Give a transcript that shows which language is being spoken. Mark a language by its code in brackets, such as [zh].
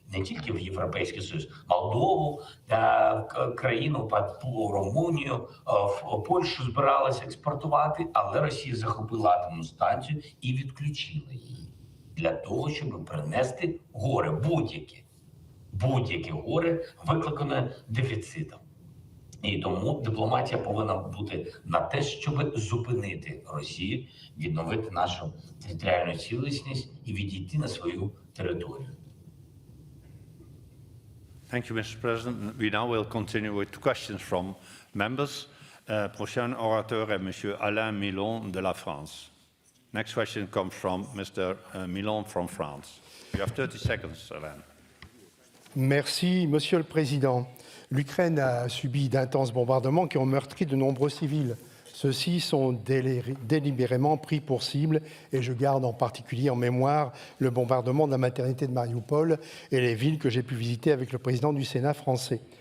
[uk] Не тільки в Європейський Союз, Молдову, країну Румунію, в Польщу збиралися експортувати, але Росія захопила атомну станцію і відключила її для того, щоб принести горе, будь-яке горе, викликане дефіцитом. І тому дипломатія повинна бути на те, щоб зупинити Росію, відновити нашу територіальну цілісність і відійти на свою територію. [en] Thank you, Mr. President. We now will continue with questions from members. [fr] Prochain orateur est Monsieur Alain Milon de la France. [en] Next question comes from Mr. Milon from France. You have 30 seconds, Alain. [fr] Merci, Monsieur le Président. L'Ukraine a subi d'intenses bombardements qui ont meurtri de nombreux civils. Ceux-ci sont délibérément pris pour cible et je garde en particulier en mémoire le bombardement de la maternité de Mariupol et les villes que j'ai pu visiter avec le président du Sénat français.